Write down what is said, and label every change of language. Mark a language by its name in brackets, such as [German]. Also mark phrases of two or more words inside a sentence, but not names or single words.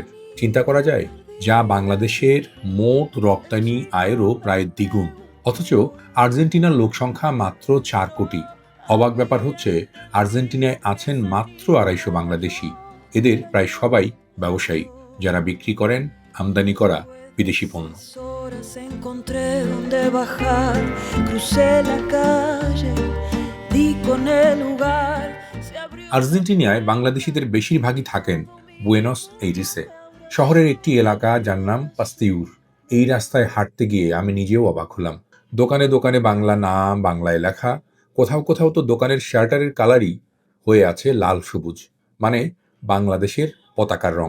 [Bangla] চিন্তা করা যায়, যা বাংলাদেশের মোট রপ্তানি আয়েরও প্রায় দ্বিগুণ। অথচ আর্জেন্টিনার লোকসংখ্যা মাত্র 4 কোটি। অবাক ব্যাপার হচ্ছে, আর্জেন্টিনায় আছেন মাত্র 250 বাংলাদেশি। এদের প্রায় সবাই ব্যবসায়ী, যারা বিক্রি করেন আমদানি করা বিদেশি পণ্য। [Spanish] Horas encontré donde bajar, crucé la calle, di con el lugar, se abrió. [Bangla] আর্জেন্টিনায় বাংলাদেশিদের বেশিরভাগই থাকেন বুয়েনোস এইরেসে, শহরের একটি এলাকা যার নাম পাস্তিউর। এই রাস্তায় হাঁটতে গিয়ে আমি নিজেও অবাক হলাম। দোকানে দোকানে বাংলা নাম, বাংলায় লেখা। কোথাও কোথাও তো দোকানের শার্টারের কালারই হয়ে আছে লাল সবুজ, মানে বাংলাদেশের পতাকার রং।